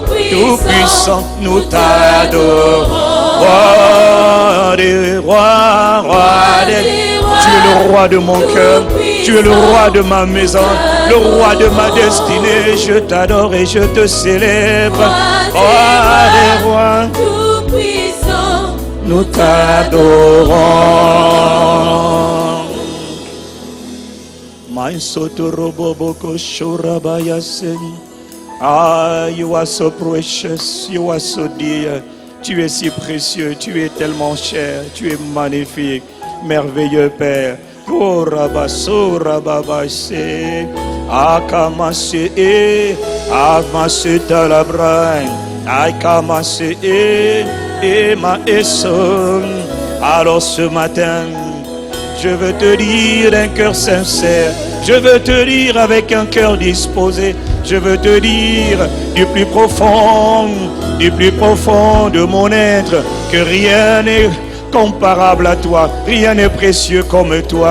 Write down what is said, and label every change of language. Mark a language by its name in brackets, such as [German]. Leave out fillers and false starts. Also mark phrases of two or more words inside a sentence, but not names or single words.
[French] Tout-Puissant, nous t'adorons. Roi des rois, roi des rois. Tu es le roi de mon cœur. Tu es le roi de ma maison, le roi de ma destinée. Je t'adore et je te célèbre. Roi des rois, tout-puissant, nous t'adorons. [English] Ah, you are so precious, you are so dear. [French] Tu es si précieux, tu es tellement cher, tu es magnifique, merveilleux Père. Oh Rabasso Rababase Akamase Amase Talabrain Akamase Ema Esson. Alors ce matin, je veux te dire d'un cœur sincère, je veux te dire avec un cœur disposé, je veux te dire du plus profond de mon être, que rien n'est comparable à toi, rien n'est précieux comme toi.